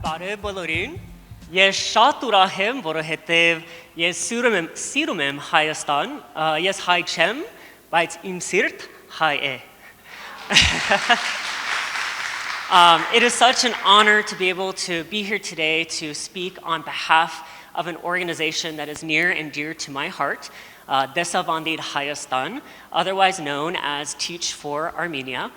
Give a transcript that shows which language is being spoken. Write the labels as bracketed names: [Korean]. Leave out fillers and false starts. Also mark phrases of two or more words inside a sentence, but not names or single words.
[Armenian] բարև բոլորին։ Ես շատ ուրախ եմ, որովհետև ես սիրում եմ Հայաստան, ես հայ չեմ, բայց իմ սիրտ հայ է։ [English] It is such an honor to be able to be here today to speak on behalf of an organization that is near and dear to my heart, Desavandid Hayastan, otherwise known as Teach For Armenia.